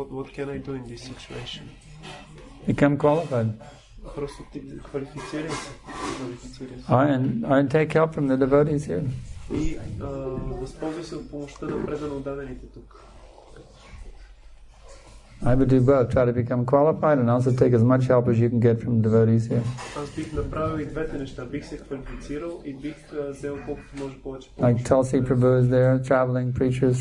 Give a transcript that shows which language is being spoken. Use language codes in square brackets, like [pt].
[en] What can I do in this situation? Become qualified. [bg] Просто квалифицирай се. [en] And take help from the devotees here. [bg] И възползвай се от помощта на предано дадените тук. [en] I would do both. Try to become qualified and also take as much help as you can get from devotees here. [bg] Аз бих направил и двете неща. Бих се квалифицирал и бих взел колкото може повече помощ. [en] Like Tulsi Prabhu is there, traveling preachers.